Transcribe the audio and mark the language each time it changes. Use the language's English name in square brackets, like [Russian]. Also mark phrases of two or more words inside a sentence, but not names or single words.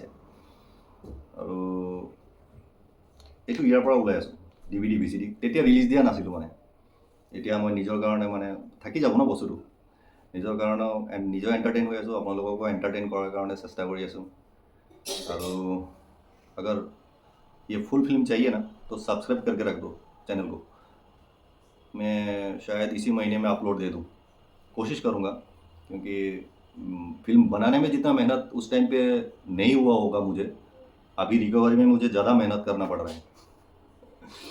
[Assamese] আৰু এইটো ইয়াৰ পৰা ওলাই আছোঁ, DVD VCD। তেতিয়া ৰিলিজ দিয়া নাছিলোঁ মানে। এতিয়া মই নিজৰ কাৰণে মানে থাকি যাব ন বস্তুটো, নিজৰ কাৰণেও নিজেও এণ্টাৰটেইন হৈ আছোঁ, আপোনালোককো এণ্টাৰটেইন কৰাৰ কাৰণে চেষ্টা কৰি আছোঁ। [Hindi] আৰু अगर ये फुल फिल्म चाहिए ना तो सब्सक्राइब करके रख दो चैनल को। मैं शायद इसी महीने में अपलोड दे दूँ, कोशिश करूँगा, क्योंकि फिल्म बनाने में जितना मेहनत उस टाइम पे नहीं हुआ होगा मुझे, अभी रिकवरी में मुझे ज़्यादा मेहनत करना पड़ रहा है।